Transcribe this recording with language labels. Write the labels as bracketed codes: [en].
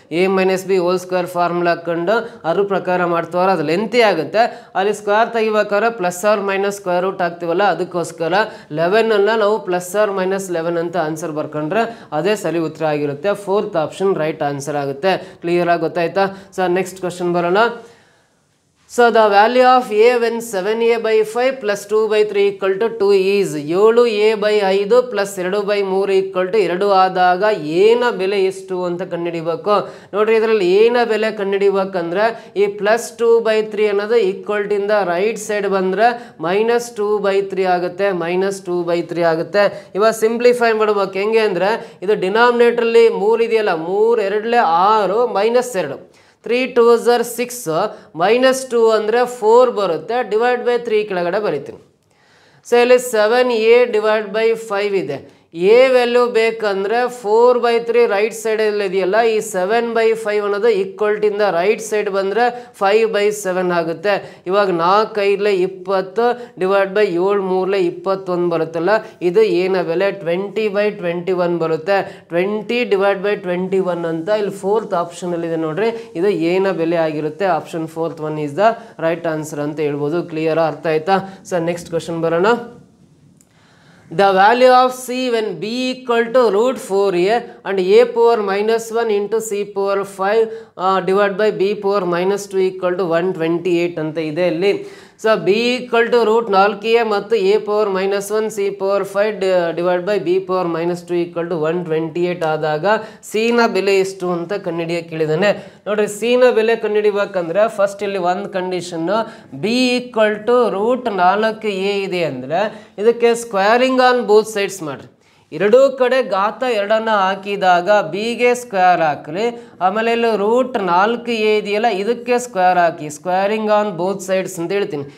[kn] a - b whole square formula ಹಾಕೊಂಡು ಅದ್ರ ಪ್ರಕಾರ ಮಾಡ್ತವ್ರೆ, ಅದು ಲೆಂತಿ ಆಗುತ್ತೆ. ಅಲ್ಲಿ ಸ್ಕ್ವೇರ್ ತೆಗಿಬೇಕಾದ್ರೆ ± ಸ್ಕ್ವೇರ್ ರೂಟ್ ಹಾಕ್ತೀವಲ್ಲ, ಅದಕ್ಕೋಸ್ಕರ 11ಅನ್ನು ನಾವು ± 11 ಅಂತ ಆನ್ಸರ್ ಬರ್ಕೊಂಡ್ರೆ ಅದೇ ಸರಿ ಉತ್ತರ ಆಗಿರುತ್ತೆ. 4th ಆಪ್ಷನ್ ರೈಟ್ ಆನ್ಸರ್ ಆಗುತ್ತೆ. ಕ್ಲಿಯರ್ ಆಗಿ ಗೊತ್ತಾಯ್ತಾ? ಸೊ ನೆಕ್ಸ್ಟ್ ಕ್ವಶನ್ ಬರೋಣ. [en] So the value of a when 7a/5 + 2/3 = 2 is 7a/5 + 2/3 = 2 [kn] ಆದಾಗ ಏನ ಬೆಲೆ ಎಷ್ಟು ಅಂತ ಕಂಡುಹಿಡಿಬೇಕು ನೋಡ್ರಿ. ಇದರಲ್ಲಿ ಏನ ಬೆಲೆ ಕಂಡುಹಿಡಿಬೇಕಂದ್ರೆ ಈ +2/3 ಅನ್ನೋದು ಈಕ್ವಲ್ ಇಂದ ರೈಟ್ ಸೈಡ್ ಬಂದರೆ -2/3 ಆಗುತ್ತೆ, -2/3 ಆಗುತ್ತೆ. ಇವಾಗ ಸಿಂಪ್ಲಿಫೈ ಮಾಡ್ಬೇಕು. ಹೆಂಗೆ ಅಂದರೆ ಇದು ಡಿನಾಮಿನೇಟ್ರಲ್ಲಿ 3 ಇದೆಯಲ್ಲ, 3 2 6 -2 3 2s are 6 -2 ಅಂದರೆ 4 ಬರುತ್ತೆ. /3 ಕೆಳಗಡೆ ಬರಿತೀನಿ. ಸೊ ಇಲ್ಲಿ 7a/5 ಇದೆ. ಎ ವ್ಯಾಲ್ಯೂ ಬೇಕಂದರೆ 4/3 ರೈಟ್ ಸೈಡಲ್ಲಿ ಇದೆಯಲ್ಲ, ಈ 7/5 ಅನ್ನೋದು ಈಕ್ವಲ್ ಇಂದ ರೈಟ್ ಸೈಡ್ ಬಂದರೆ 5/7 ಆಗುತ್ತೆ. ಇವಾಗ 4 5 20 /7 3 21 ಬರುತ್ತಲ್ಲ, ಇದು ಏನ ಬೆಲೆ 20/21 ಬರುತ್ತೆ. 20/21 ಅಂತ ಇಲ್ಲಿ 4th ಆಪ್ಷನಲ್ಲಿದೆ ನೋಡ್ರಿ, ಇದು ಏನ ಬೆಲೆ ಆಗಿರುತ್ತೆ. Option [en] 4th one is the [kn] right answer ಅಂತ ಹೇಳ್ಬೋದು. ಕ್ಲಿಯರ್ ಅರ್ಥ ಆಯ್ತಾ? ಸೊ ನೆಕ್ಸ್ಟ್ ಕ್ವಶನ್ ಬರೋಣ. [en] The value of c when b = √4a and a power -1 × c power 5 divided by b power -2 = 128 [kn] ಅಂತ ಇದೆ ಇಲ್ಲಿ. ಸೊ b = √4a ಮತ್ತು a power -1 c power 5 divided by b power -2 = 128 ಆದಾಗ c ನ ಬೆಲೆ ಎಷ್ಟು ಅಂತ ಕಂಡುಹಿಡಿಯಕ್ಕೆ ಕೇಳಿದಾನೆ ನೋಡ್ರಿ. c ನ ಬೆಲೆ ಕಂಡುಹಿಡಿಬೇಕಂದ್ರೆ ಫಸ್ಟ್ ಇಲ್ಲಿ ಒಂದು ಕಂಡೀಷನ್ನು b = √4a ಇದೆ ಅಂದರೆ ಇದಕ್ಕೆ [en] squaring on both sides [kn] ಮಾಡ್ರಿ. ಎರಡೂ ಕಡೆ ಘಾತ 2 ಹಾಕಿದಾಗ ಬಿಗೆ ಸ್ಕ್ವೇರ್ ಹಾಕಲಿ, ಆಮೇಲೆ ಇಲ್ಲಿ ರೂಟ್ 4a ಇದೆಯಲ್ಲ ಇದಕ್ಕೆ square hockey, [en] squaring on both sides [kn] ಅಂತ ಹೇಳ್ತೀನಿ.